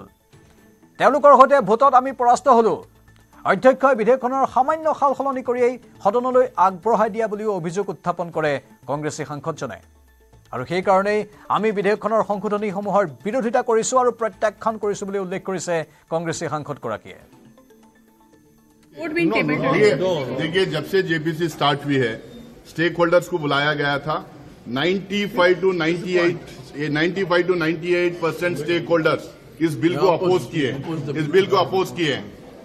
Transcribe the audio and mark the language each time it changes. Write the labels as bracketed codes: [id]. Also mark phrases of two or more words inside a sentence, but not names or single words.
[as] তেওঁলোকৰ সৈতে ভোটত আমি পৰাস্ত হ'লোঁ। অধ্যক্ষই বিধেয়কখনৰ সামান্য সাল সলনি কৰিয়েই সদনলৈ আগবঢ়াই দিয়া বুলিও অভিযোগ উত্থাপন কৰে কংগ্ৰেছী সাংসদজনে। আৰু সেই কাৰণেই আমি বিধেয়কখনৰ সংশোধনীসমূহৰ বিৰোধিতা কৰিছোঁ আৰু প্ৰত্যাখ্যান কৰিছোঁ বুলি উল্লেখ কৰিছে কংগ্ৰেছী সাংসদগৰাকীয়ে। [hi] देखिए, जब से जेपीसी स्टार्ट हुई है, [en] stake holders [hi] को बुलाया गया था। 95 to 98% [en] stake holders [hi] इस बिल को अपोज किए।